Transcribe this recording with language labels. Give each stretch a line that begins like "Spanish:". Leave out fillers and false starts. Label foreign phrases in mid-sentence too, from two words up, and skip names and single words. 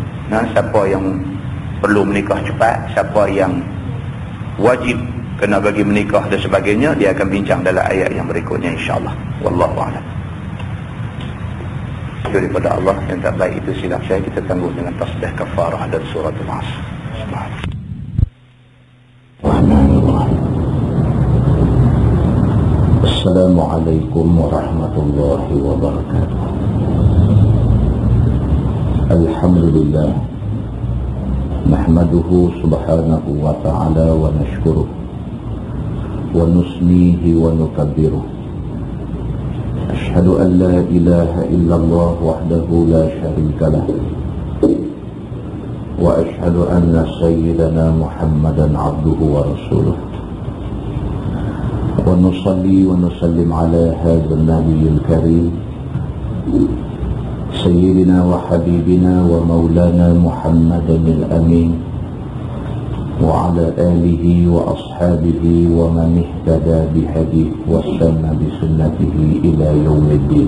Malay: Siapa yang perlu menikah cepat, siapa yang wajib kena bagi menikah dan sebagainya, dia akan bincang dalam ayat yang berikutnya insya-Allah.
Arabic: والله أعلم.
Malay: daripada Allah. Yang tak baik itu silap saya, kita tangguh dengan tasbih kafarah dan surah Al-Asr.
Arabic: السلام عليكم ورحمة الله وبركاته. الحمد لله، نحمده سبحانه وتعالى ونشكره ونثنيه ونكبره. أشهد أن لا إله إلا الله وحده لا شريك له، وأشهد أن سيدنا محمدا عبده ورسوله. ونصلي ونسلم على هذا النبي الكريم سيدنا وحبيبنا ومولانا محمد الأمين وعلى آله وأصحابه ومن اهتدى بهديه واستن بسنته إلى يوم الدين.